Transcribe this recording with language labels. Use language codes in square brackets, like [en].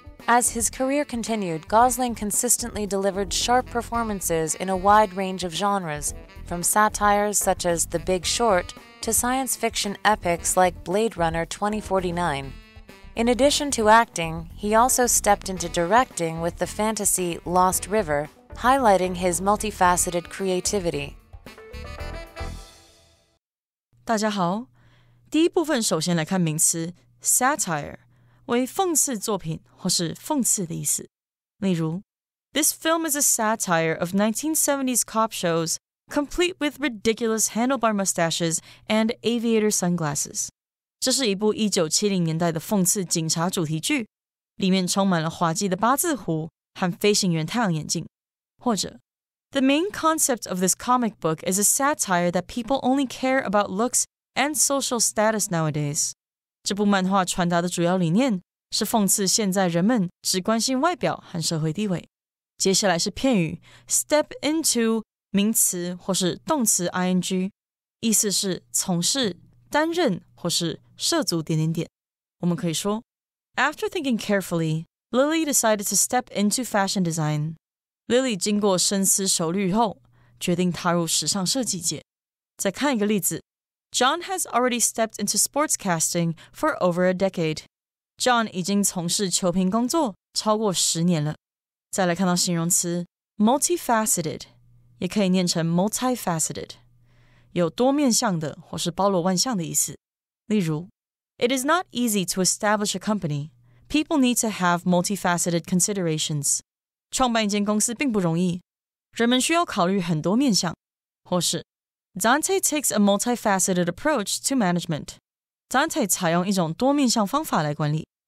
[en] As his career continued, Gosling consistently delivered sharp performances in a wide range of genres, from satires such as The Big Short to science fiction epics like Blade Runner 2049. In addition to acting, he also stepped into directing with the fantasy Lost River, highlighting his multifaceted creativity. [zh] 大家好，第一部分首先来看名词 satire。为讽刺作品或是讽刺的意思。 [en] 例如 This film is a satire of 1970s cop shows, complete with ridiculous handlebar mustaches and aviator sunglasses. [zh] 这是一部1970年代的讽刺警察主题剧，里面充满了滑稽的八字胡和飞行员太阳眼镜。 [en] 或者 The main concept of this comic book is a satire that people only care about looks and social status nowadays. [zh] 这部漫画传达的主要理念是讽刺现在人们只关心外表和社会地位。接下来是片语 step into 名词或是动词 ing， 意思是从事、担任或是涉足……我们可以说 [en] After thinking carefully, Lily decided to step into fashion design. [zh] Lily 经过深思熟虑后，决定踏入时尚设计界。再看一个例子 [en] John has already stepped into sportscasting for over a decade. [zh] John 已经从事球评工作超过10年了。再来看到形容词 multifaceted， 也可以念成 multifaceted， 有多面向的或是包罗万象的意思。 [en] 例如 It is not easy to establish a company. People need to have multifaceted considerations. [zh] 创办一间公司并不容易，人们需要考虑很多面向。 [en] 或是Dante takes a multifaceted approach to management. [zh] Dante 采用一种多面向方法来管理。